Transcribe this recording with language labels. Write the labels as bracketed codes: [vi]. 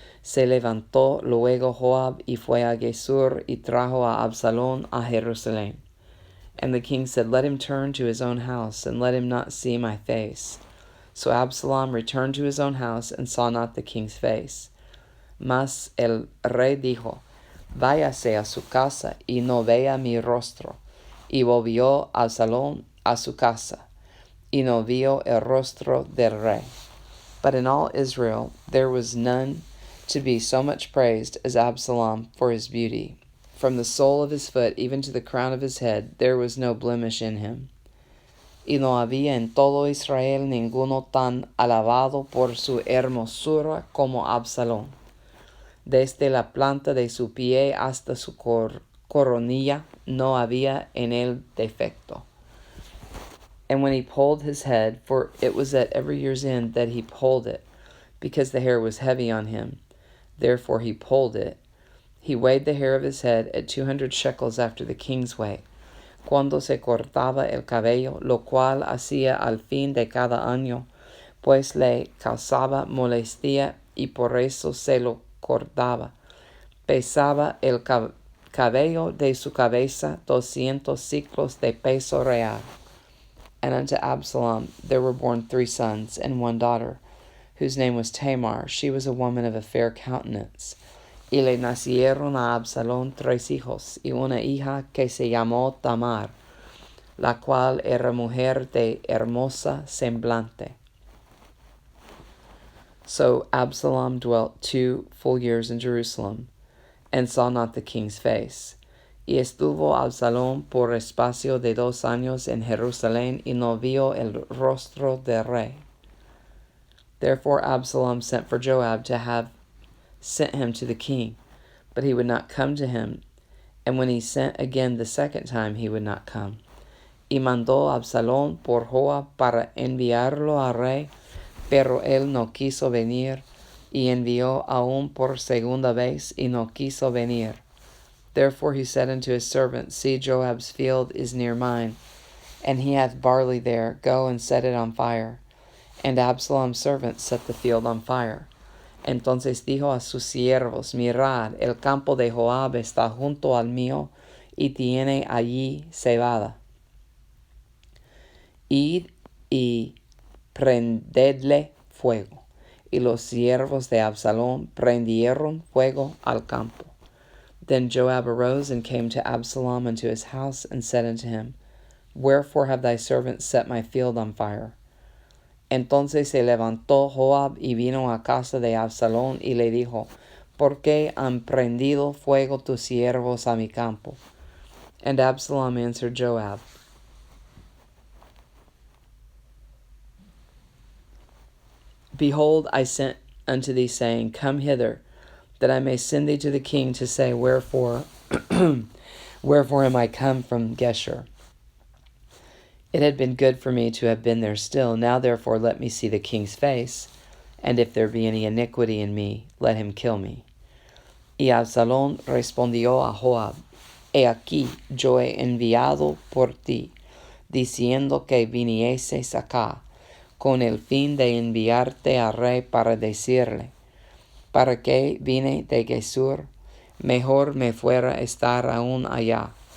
[es] Se levantó luego Joab y fue a Geshur y trajo a Absalom a Jerusalem. [en] And the king said, Let him turn to his own house, and let him not see my face. So Absalom returned to his own house, and saw not the king's face. [es] Mas el rey dijo, Váyase a su casa, y no vea mi rostro. Y volvió Absalom a su casa, y no vio el rostro del rey. [en] But in all Israel there was none to be so much praised as Absalom for his beauty. From the sole of his foot even to the crown of his head there was no blemish in him. [es] Y no había en todo Israel ninguno tan alabado por su hermosura como Absalom. Desde la planta de su pie hasta su coronilla no había en él defecto. [en] And when he polled his head, for it was at every year's end that he polled it, because the hair was heavy on him, therefore he polled it, he weighed the hair of his head at 200 shekels after the king's weight, [es] cuando se cortaba el cabello, lo cual hacía al fin de cada año, pues le causaba molestia y por eso se lo cortaba. Pesaba el cabello de su cabeza 200 ciclos de peso real. [en] And unto Absalom there were born 3 sons and 1 daughter, whose name was Tamar. She was a woman of a fair countenance. [es] Y le nacieron a Absalom 3 hijos, y una hija que se llamó Tamar, la cual era mujer de hermosa semblante. [en] So Absalom dwelt 2 full years in Jerusalem, and saw not the king's face. [es] Y estuvo Absalom por espacio de 2 años en Jerusalén, y no vio el rostro del rey. [en] Therefore Absalom sent for Joab to have sent him to the king, but he would not come to him, and when he sent again the second time, he would not come. [es] Y mandó Absalom por Joab para enviarlo al rey, pero él no quiso venir, y envió aún por segunda vez, y no quiso venir. [en] Therefore he said unto his servant, See, Joab's field is near mine, and he hath barley there. Go and set it on fire. And Absalom's servant set the field on fire. [es] Entonces dijo a sus siervos, Mirad, el campo de Joab está junto al mío, y tiene allí cebada. Id y prendedle fuego. Y los siervos de Absalom prendieron fuego al campo. [en] Then Joab arose and came to Absalom unto his house, and said unto him, Wherefore have thy servants set my field on fire? [es] Entonces se levantó Joab y vino a casa de Absalom, y le dijo, ¿Por qué han prendido fuego tus siervos a mi campo? [en] And Absalom answered Joab, Behold, I sent unto thee, saying, Come hither, that I may send thee to the king to say, Wherefore am I come from Geshur? It had been good for me to have been there still. Now therefore let me see the king's face, and if there be any iniquity in me, let him kill me. [es] Y Absalom respondió a Joab, He aquí, yo he enviado por ti, diciendo que vinieses acá, con el fin de enviarte al rey para decirle, ¿Para qué vine de Gesur? Mejor me fuera estar aún allá.